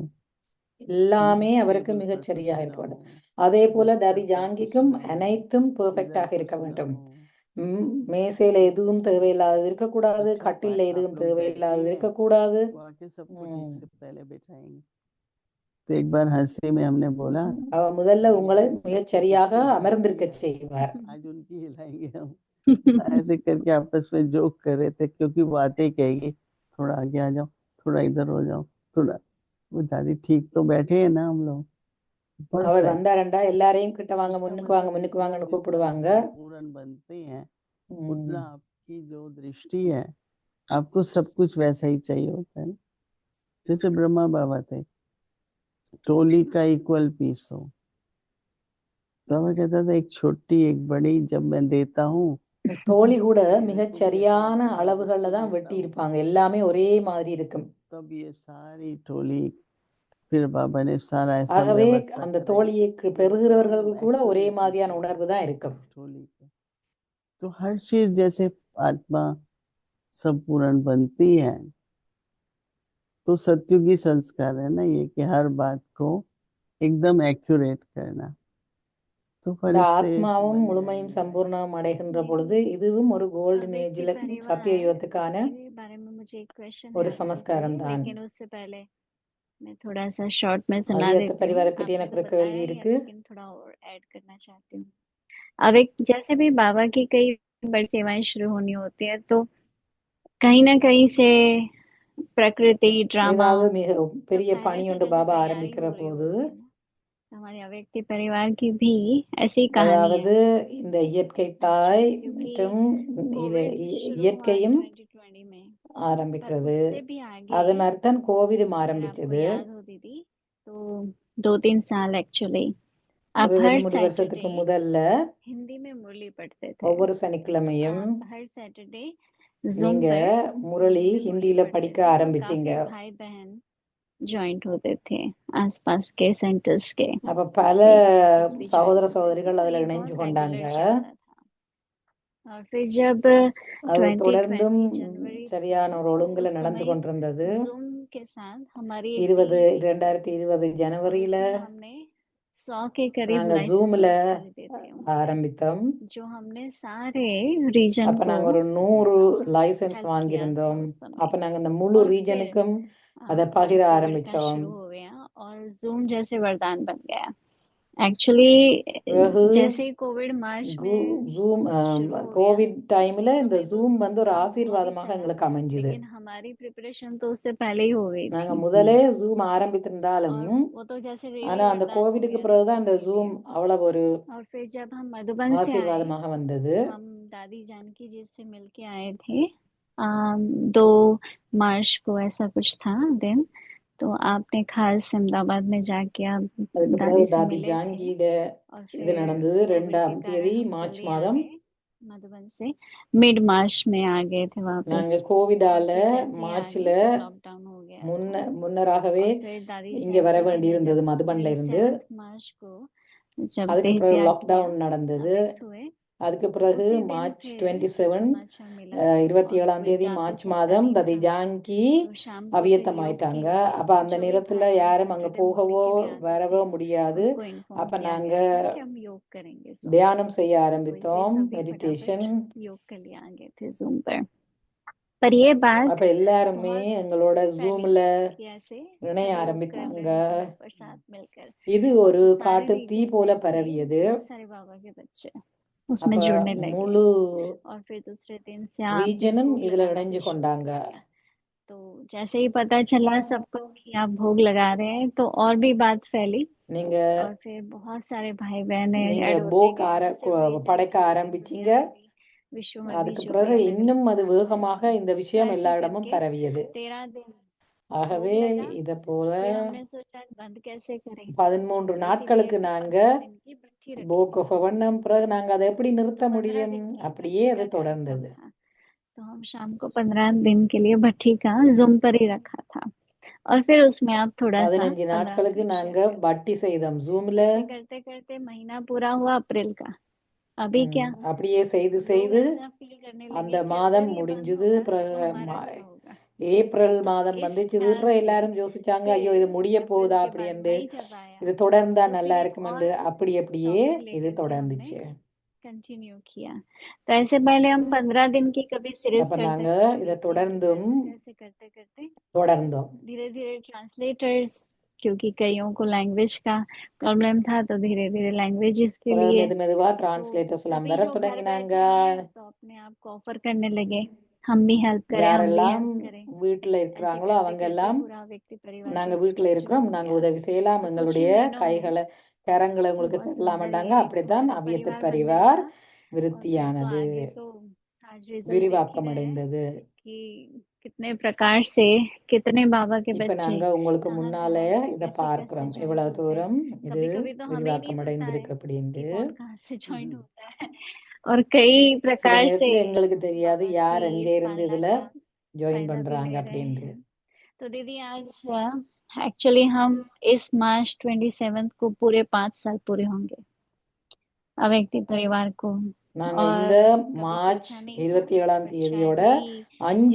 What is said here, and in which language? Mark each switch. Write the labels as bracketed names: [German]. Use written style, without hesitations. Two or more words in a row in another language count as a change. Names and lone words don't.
[Tamil] எல்லாமே அவருக்கு [Hindi] टेबल पर [Tamil] மிகச் [Hindi] कुछ [Tamil] சரியாக [Hindi] ना [Tamil] இருக்க [Hindi] हो, [Tamil] வேண்டும். அதே போல [Hindi] बिस्तर [Tamil] தாதி [Hindi] पर कुछ [Tamil] ஜாங்கிக்கும் [Hindi] ना हो, [Tamil] அனைத்தும் [Hindi] इधर [Tamil] பெர்ஃபெக்ட்டாக இருக்க [Hindi] कुछ ना [Tamil] வேண்டும். [Hindi] हो। [Tamil] மேசையில எதுவும் தேவையில்லாதது இருக்கக்கூடாது, [Hindi] अच्छा [Tamil] கட்டில்ல [Hindi] आप [Tamil] எதுவும் [Hindi] लोग बैठती [Tamil] தேவையில்லாதது [Hindi] हैं [Tamil] இருக்கக்கூடாது. [Hindi] तो आके सबको ठीक ம். से पहले बिठाएंगे। तो एक बार हंसी में हमने बोला, [Tamil] அவ முதல்ல [Hindi] दादी [Tamil] உங்களை [Hindi] आज [Tamil] மிகச் [Hindi] सबको [Tamil] சரியாக [Hindi] कुर्सी हिलाती [Tamil] அமர்ந்திருக்க [Hindi] है, [Tamil] செய்வார். [Hindi] आज उनकी हिलाएंगे हम। ऐसे करके आपस में जोक कर रहे थे, क्योंकि वो आते ही कहेगी थोड़ा आगे आ जाओ, थोड़ा इधर हो जाओ, थोड़ा। वो दादी ठीक तो बैठे हैं ना हम लोग, [Tamil] அவர் [Hindi] परफेक्ट। [Tamil] வந்தாரண்டா எல்லாரையும் கிட்ட வாங்க, [Hindi] इसका [Tamil] முன்னுக்கு [Hindi] मतलब [Tamil] வாங்க, முன்னுக்கு [Hindi] जितना [Tamil] வாங்கன்னு [Hindi] जितना [Tamil] கூப்பிடுவாங்க. [Hindi] संपूर्ण बनते हैं, ம். उतना आपकी जो दृष्टि है, आपको सब कुछ वैसा ही चाहिए होता है ना। जैसे ब्रह्मा बाबा थे, टोली का [English] equal piece [Hindi] हो। बाबा कहता था एक छोटी एक बड़ी जब मैं देता हूँ, [Tamil] தோழி கூட [Hindi] मेरे [Tamil] மிகச் [Hindi] को भी ऐसा [Tamil] சரியான [Hindi] लगता है [Tamil] அளவுகள்ல [Hindi] जिसको [Tamil] தான் [Hindi] देता [Tamil] வெட்டி [Hindi] हूँ, [Tamil] இருப்பாங்க. எல்லாமே ஒரே மாதிரி இருக்கும். [Hindi] तब ये सारी टोली, फिर बाबा ने सारा ऐसा [Tamil] ஆகவே [Hindi] व्यवस्था [Tamil] அந்த [Hindi] कराई, [Tamil] தோழியை பெறுகிறவர்களுக்கு [Hindi] एकदम [Tamil] கூட ஒரே [Hindi] एक्यूरेट [Tamil] மாதிரியான [Hindi] पीस [Tamil] உணர்வு தான் இருக்கும். [Hindi] टोली का। तो हर चीज जैसे आत्मा सब पूर्ण बनती है, तो सत्युगी संस्कार है ना ये, कि हर बात को एकदम एक्यूरेट करना। तो [Tamil] இந்த [Hindi] फरिश्ते [Tamil] ஆத்மாவும் [Hindi] बन [Tamil] முழுமையும் [Hindi] जाएंगे। [Tamil] சம்பூர்ணம் அடைகின்ற பொழுது இதுவும் ஒரு கோல்டன் [Hindi] व्यक्ति [Tamil] ஏஜ்ல சத்திய [Hindi] परिवार [Tamil] யுகத்துக்கான [Hindi] के बारे में मुझे एक क्वेश्चन [Tamil] ஒரு [Hindi] है आपको [Tamil] சமஸ்காரம் [Hindi] दीदी, [Tamil] தான். [Hindi] लेकिन उससे पहले मैं थोड़ा सा शॉर्ट में सुना [Tamil] அவ்வியத்த [Hindi] देती हूँ। [Tamil] பரிவாரை பற்றி [Hindi] आपने [Tamil] எனக்கு [Hindi] तो [Tamil] ஒரு கேள்வி [Hindi] बताया ही है, [Tamil] இருக்கு. [Hindi] लेकिन थोड़ा और ऐड करना चाहती हूँ। अब एक जैसे भी बाबा की कई बड़ी सेवाएं शुरू होनी होती है, तो कहीं ना कहीं से प्रकृति, ड्रामा, [Tamil] ஏதாவது மிக [Hindi] सब [Tamil] பெரிய [Hindi] पहले [Tamil] பணி [Hindi] से [Tamil] ஒன்று [Hindi] जैसे [Tamil] பாபா [Hindi] तैयारी [Tamil] ஆரம்பிக்கிற [Hindi] हो रही [Tamil] போது, [Hindi] होती है ना, तो हमारे अव्यक्ति परिवार की भी ऐसी कहानी [Tamil] அதாவது [Hindi] है। [Tamil] இந்த இயற்கை தாய் [Hindi] क्योंकि [Tamil] மற்றும் [Hindi] कोविड शुरू हुआ [Tamil] இயற்கையும் [Hindi] 2020 में, पर [Tamil] ஆரம்பிக்கிறது. [Hindi] उससे भी आगे [Tamil] அது மாதிரி தான் கோவிடும் [Hindi] अगर आपको [Tamil] ஆரம்பிச்சது. [Hindi] याद हो दीदी, तो 2-3 साल एक्चुअली आप [Tamil] ஒரு [Hindi] हर [Tamil] 2-3 வருஷத்துக்கு [Hindi] सैटरडे [Tamil] முதல்ல [Hindi] हिंदी में मुरली पढ़ते थे। [Tamil] ஒவ்வொரு சனிக்கிழமையும் [Hindi] आप हर सैटरडे जूम [Tamil] நீங்க [Hindi] पर [Tamil] முரளி [Hindi] हिंदी में मुरली [Tamil] ஹிந்தியில [Hindi] पढ़ते [Tamil] படிக்க [Hindi] थे, और [Tamil] ஆரம்பிச்சீங்க. [Hindi] काफी भाई बहन जॉइंट होते थे आसपास के सेंटर्स के। [Tamil] அப்ப பல [Hindi] क्लासेस भी [Tamil] சகோதர [Hindi] ज्वाइन होते थे, [Tamil] சகோதரிகள் [Hindi] तो [Tamil] அதுல [Hindi] ये [Tamil] இணைஞ்சு [Hindi] बहुत [Tamil] கொண்டாங்க. [Hindi] रेगुलर चलता था। और फिर जब [Tamil] அது தொடர்ந்தும் [Hindi] 2020 जनवरी [Tamil] சரியான ஒரு [Hindi] था, [Tamil] ஒழுங்குல [Hindi] उस [Tamil] நடந்து [Hindi] समय [Tamil] கொண்டிருந்தது. [Hindi] जूम के साथ हमारी एक टीम थी, [Tamil] 2020 [Hindi] और [Tamil] ஜனவரியில [Hindi] उसमें हमने 100 के करीब [Tamil] நாங்க ஜூம்ல [Hindi] लाइसेंसेस खरीदे थे उनसे, [Tamil] ஆரம்பித்தோம். [Hindi] जो हमने सारे रीजन [Tamil] அப்ப [Hindi] को [Tamil] நாங்க ஒரு 100 லைசன்ஸ் [Hindi] हेल्प किया था [Tamil] வாங்கியிருந்தோம். [Hindi] उस समय। [Tamil] அப்ப நாங்க இந்த முழு [Hindi] और फिर [Tamil] ரீஜனுக்கும் அதை பகிர [Hindi] जब कोविड का [Tamil] ஆரம்பிச்சோம். [Hindi] शुरू हो गया और और जूम जैसे वरदान बन गया। एक्चुअली [Tamil] பிறகு [Hindi] जैसे ही कोविड मार्च में [Tamil] ஜூம் [Hindi] शुरू हो गया, [Tamil] கோவிட் டைம்ல [Hindi] उस [Tamil] இந்த [Hindi] समय तो [Tamil] ஜூம் [Hindi] जूम [Tamil] வந்து ஒரு [Hindi] बहुत ही [Tamil] ஆசீர்வாதமாக [Hindi] चला [Tamil] எங்களுக்கு [Hindi] था, [Tamil] அமைஞ்சுது. [Hindi] लेकिन हमारी प्रिपरेशन तो उससे पहले ही हो गई [Tamil] நாங்க [Hindi] थी। [Tamil] முதலே ஜூம் ஆரம்பித்திருந்தாலும் [Hindi] और वो तो जैसे [Tamil] ஆனா [Hindi] रेले [Tamil] அந்த [Hindi] वरदान हो [Tamil] கோவிடுக்கு [Hindi] गया था [Tamil] பிறகுதான் இந்த [Hindi] सबके [Tamil] ஜூம் [Hindi] लिए। [Tamil] அவ்வளவு ஒரு [Hindi] और फिर जब हम मधुबन से आए, [Tamil] ஆசீர்வாதமாக வந்தது. [Hindi] हम दादी जानकी जी से मिलके आए थे 2 मार्च को, ऐसा कुछ था दिन। तो आपने खास अहमदाबाद में जाके आप [Tamil] அதுக்கு பிறகு [Hindi] दादी से [Tamil] தாதி [Hindi] मिले थे, [Tamil] ஜாங்கியிட [Hindi] और [Tamil] இது [Hindi] फिर [Tamil] நடந்தது. [Hindi] कोविड के [Tamil] 2ஆம் தேதி [Hindi] कारण हम [Tamil] மார்ச் [Hindi] जल्दी आ [Tamil] மாதம் [Hindi] गए मधुबन से, मिड मार्च में आ गए थे वापस। [Tamil] நாங்க [Hindi] और [Tamil] கோவிடால [Hindi] फिर जैसे ही आ [Tamil] மார்ச்ல [Hindi] गए सब लॉकडाउन हो गया था। [Tamil] முன்னராகவே [Hindi] और फिर दादी [Tamil] இங்க வர [Hindi] जानकी जी [Tamil] வேண்டி [Hindi] ने [Tamil] இருந்தது [Hindi] जब [Tamil] மதுபன்ல இருந்து. [Hindi] 27 मार्च को जब [Tamil] அதுக்கு [Hindi] देह [Tamil] பிறகு [Hindi] त्याग किया, [Tamil] லாக்டவுன் நடந்தது. [Hindi] अवेक्त हुए, [Tamil] அதுக்கு பிறகு [Hindi] उसी दिन [Tamil] மார்ச் [Hindi] फिर [Tamil] 27 [Hindi] समाचार मिला। और [Tamil] 27ஆம் [Hindi] फिर [Tamil] தேதி [Hindi] जाते [Tamil] மார்ச் [Hindi] से [Tamil] மாதம் [Hindi] पहले ही [Tamil] தாதி [Hindi] था, [Tamil] ஜாங்கி [Hindi] तो शाम को फिर योग [Tamil] அவியத்தமாயிட்டாங்க. [Hindi] के लिए [Tamil] அப்ப அந்த [Hindi] जो भी [Tamil] நேரத்துல [Hindi] भाई बहन [Tamil] யாரும் அங்க [English] Saturday morning [Tamil] போகவோ [Hindi] के लिए आते [Tamil] வரவோ [Hindi] थे, [Tamil] முடியாது. [Hindi] उनको इन्फॉर्म [Tamil] அப்ப [Hindi] किया [Tamil] நாங்க [Hindi] गया था कि हम योग करेंगे जूम पर। [Tamil] தியானம் செய்ய [Hindi] तो इसलिए [Tamil] ஆரம்பித்தோம், [Hindi] सभी [Tamil] மெடிடேஷன். [Hindi] फटाफट योग के लिए आ गए थे जूम पर ये बात [Tamil] அப்ப எல்லாருமே [Hindi] बहुत [Tamil] எங்களோட [Hindi] फैली [Tamil] ஜூம்ல [Hindi] कि ऐसे [Tamil] இணைய [Hindi] सब योग कर [Tamil] ஆரம்பித்தாங்க. [Hindi] रहे हैं जूम पर साथ मिलकर। [Tamil] இது ஒரு [Hindi] तो सारे [Tamil] காட்டு தீ [Hindi] रीजन [Tamil] போல [Hindi] में से [Tamil] பரவியது. [Hindi] बहुत सारे बाबा के बच्चे उसमें [Tamil] அப்ப [Hindi] जुड़ने लगे, [Tamil] முழு [Hindi] और फिर दूसरे दिन से आपने [Tamil] ரீஜனும் [Hindi] भोग [Tamil] இதுல [Hindi] लगाना [Tamil] இணைஞ்சு [Hindi] भी शुरू [Tamil] கொண்டாங்க. [Hindi] कर दिया। तो जैसे ही पता चला सबको कि आप भोग लगा रहे हैं, तो और भी बात फैली, [Tamil] நீங்க [Hindi] और फिर बहुत सारे भाई बहने [Tamil] நீங்க [Hindi] ऐड होते [Tamil] போக் [Hindi] गए, न सिर्फ रीजन [Tamil] படைக்க [Hindi] में, पूरी [Tamil] ஆரம்பிச்சீங்க. [Hindi] दुनिया में भी, विश्व में भी [Tamil] அதுக்கு [Hindi] जो [Tamil] பிறகு [Hindi] भी अलग [Tamil] இன்னும் [Hindi] अलग [Tamil] அது [Hindi] स्थानों से [Tamil] வேகமாக [Hindi] थे। [Tamil] இந்த [Hindi] तो [Tamil] விஷயம் [Hindi] ऐसे [Tamil] எல்லா இடமும் [Hindi] करके [Tamil] பரவியது. [Hindi] 13 दिन [Tamil] ஆகவே [Hindi] भोग लगा। [Tamil] இத போல [Hindi] फिर हमने सोचा बंद कैसे करें, [Tamil] 13 [Hindi] इसीलिए [Tamil] நாட்களுக்கு [Hindi] फिर [Tamil] நாங்க [Hindi] 15 दिन की भट्ठी रखी [Tamil] போக் [Hindi] थी। [Tamil] பண்ணோம். பிறகு நாங்க அதை எப்படி [Hindi] तो [Tamil] நிறுத்த [Hindi] 15 [Tamil] முடியும்? [Hindi] दिन की [Tamil] அப்படியே [Hindi] भट्ठी [Tamil] அது [Hindi] का कार्यक्रम [Tamil] தொடர்ந்தது. [Hindi] था। तो हम शाम को 15 दिन के लिए भट्ठी का जूम पर ही रखा था, और फिर उसमें आप थोड़ा सा 15 [Tamil] 15 நாட்களுக்கு [Hindi] मिनट [Tamil] நாங்க [Hindi] शेयर कर [Tamil] பட்டி செய்தோம் ஜூம்ல. [Hindi] ऐसे करते करते महीना पूरा हुआ अप्रैल का। अभी क्या [Tamil] அப்படியே செய்து [Hindi] लोग [Tamil] செய்து [Hindi] ऐसा फील करने [Tamil] அந்த [Hindi] लगे कि [Tamil] மாதம் [Hindi] अगर ये बंद [Tamil] முடிஞ்சது. [Hindi] होगा [Tamil] பிறகு [Hindi] तो हमारा क्या होगा। [Tamil] ஏப்ரல் மாதம் [Hindi] इस [Tamil] வந்துச்சுது. [Hindi] ख्याल [Tamil] அப்புறம் [Hindi] से [Tamil] எல்லாரும் யோசிச்சாங்க, ஐயோ இது [Hindi] फिर [Tamil] முடிய [Hindi] अप्रैल [Tamil] போகுதா [Hindi] के [Tamil] அப்படி [Hindi] बाद [Tamil] என்று, [Hindi] मई जब आया, [Tamil] இது தொடர்ந்தா [Hindi] तो [Tamil] நல்லா [Hindi] फिर एक [Tamil] இருக்கும் [Hindi] और [Tamil] என்று அப்படியே [Hindi] टॉपिक [Tamil] இது [Hindi] लेकर के हमने [Tamil] தொடர்ந்துச்சு. [Hindi] कंटिन्यू किया। तो ऐसे पहले हम 15 दिन की कभी सीरीज [Tamil] அப்ப [Hindi] करते [Tamil] நாங்க [Hindi] थे, कभी [Tamil] இதை [Hindi] 20 दिन की [Tamil] தொடர்ந்தும் [Hindi] करते थे। ऐसे करते करते [Tamil] தொடர்ந்தோம். [Hindi] धीरे धीरे ट्रांसलेटर्स, क्योंकि कईयों को लैंग्वेज का प्रॉब्लम था, तो धीरे धीरे लैंग्वेजेस के [Tamil] பிறகு [Hindi] लिए [Tamil] மெதுமெதுவா [Hindi] तो [Tamil] டிரான்ஸ்லேட்டர்ஸ் எல்லாம் [Hindi] सभी [Tamil] வர [Hindi] जो घर [Tamil] தொடங்கினாங்க. [Hindi] बैठे हैं तो अपने आप को ऑफर करने लगे, हम भी हेल्प करें, हम भी [Tamil] யாரெல்லாம் [Hindi] हेल्प करें। [Tamil] வீட்டுல [Hindi] ऐसे [Tamil] இருக்கிறாங்களோ [Hindi] करते [Tamil] அவங்க [Hindi] करते [Tamil] எல்லாம் [Hindi] पूरा व्यक्ति परिवार [Tamil] நாங்க [Hindi] ग्रुप [Tamil] வீட்டுல [Hindi] स्ट्रक्चर [Tamil] இருக்கிறோம், [Hindi] हो [Tamil] நாங்க [Hindi] गया। [Tamil] உதவி செய்யலாம், [Hindi] तो कुछ ही [Tamil] எங்களுடைய [Hindi] महीनों में [Tamil] கரங்களை உங்களுக்கு [Hindi] बहुत [Tamil] தரலாம் [Hindi] सुंदर [Tamil] மாட்டாங்க. [Hindi] ये एक [Tamil] அப்படித்தான் [Hindi] बड़ा [Tamil] அவ்வியத்து [Hindi] परिवार बनने [Tamil] பரிவார் [Hindi] लगा। और फिर तो [Tamil] விருத்தியானது, [Hindi] आगे तो आज रिजल्ट देख ही [Tamil] விரிவாக்கம் [Hindi] रहे हैं [Tamil] அடைந்தது. [Hindi] कि कितने प्रकार से कितने बाबा के [Tamil] இப்ப [Hindi] बच्चे [Tamil] நாங்க உங்களுக்கு [Hindi] कहाँ [Tamil] முன்னால [Hindi] कहाँ से [Tamil] இத [Hindi] कैसे कैसे [Tamil] பார்க்கிறோம், [Hindi] ज्वाइन [Tamil] எவ்வளவு [Hindi] होते हैं। [Tamil] தூரம் இது [Hindi] कभी कभी तो हमें ही नहीं [Tamil] விரிவாக்கம் [Hindi] पता है [Tamil] அடைந்திருக்கு [Hindi] कि [Tamil] அப்படின்ட்டு. [Hindi] कौन कहाँ से ज्वाइन होता है। और कई [Tamil] சில [Hindi] प्रकार से [Tamil] நேரத்துல எங்களுக்கு தெரியாது [Hindi] बाबा [Tamil] யார் [Hindi] की [Tamil] எங்க [Hindi] इस [Tamil] இருந்து [Hindi] पालना [Tamil] இதுல [Hindi] का [Tamil] ஜாயின் [Hindi] फायदा भी [Tamil] பண்றாங்க [Hindi] ले रहे [Tamil] அப்படின்ட்டு. [Hindi] हैं। तो दीदी आज एक्चुअली हम इस मार्च 27 को पूरे 5 साल पूरे होंगे अव्यक्ति परिवार को। [Tamil] நாங்க [Hindi] और [Tamil] இந்த [Hindi] कभी [Tamil] மார்ச் [Hindi] सोचा नहीं था, [Tamil] 27ஆம் [Hindi] बट [Tamil] தேதியோட [Hindi] शायद यही [Tamil] 5